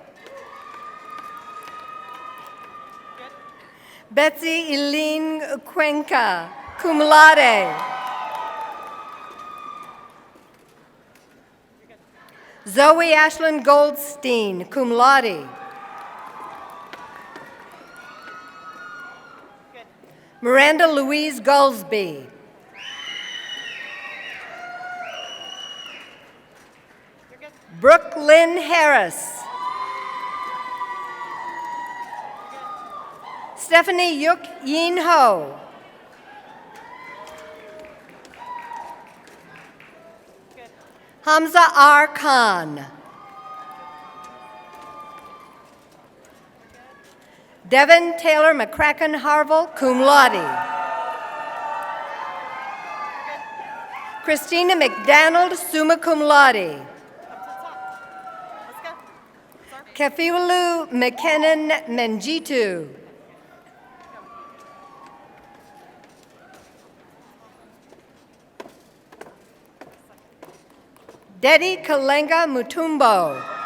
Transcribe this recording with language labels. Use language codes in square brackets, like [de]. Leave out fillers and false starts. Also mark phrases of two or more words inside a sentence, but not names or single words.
[en] Betsy Eileen Cuenca, [la] cum laude. [en] Zoe Ashlyn Goldstein, [la] cum laude. [en] Miranda Louise Goldsby. Brooke Lynn Harris. Stephanie Yuk Yin Ho. Hamza R. Khan. Devin Taylor McCracken Harville, [la] cum laude. [en] Christina McDonald, [la] summa cum laude. [en] Kefiulu McKinnon Menjitu. Dedi Kalenga Mutumbo.